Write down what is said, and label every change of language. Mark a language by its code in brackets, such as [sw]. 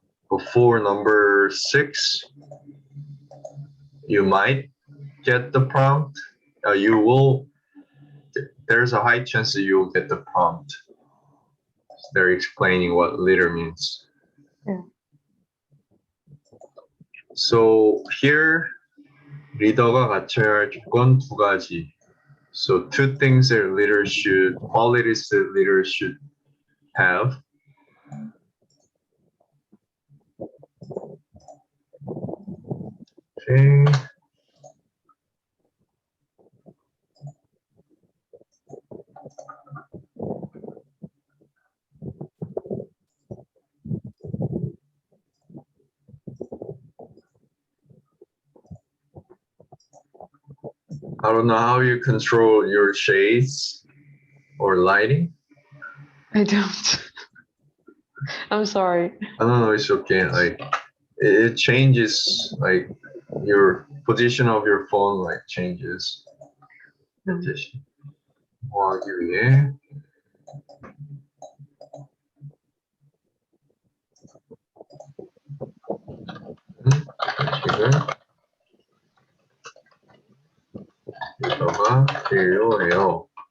[en] Before number 6, you might get the prompt. There's a high chance that you'll get the prompt. They're explaining what liter means. Yeah. So here, [ko] 리더가 갖춰야 할 조건 2가지. [en] So 2 things that qualities that leaders should have. Okay. I don't know how you control your shades or lighting. I don't. I'm sorry. I don't know, it's okay. Like it changes, like your position of your phone like changes. Position. [ko] 뭐 하기 위해 지금 이거가 필요해요.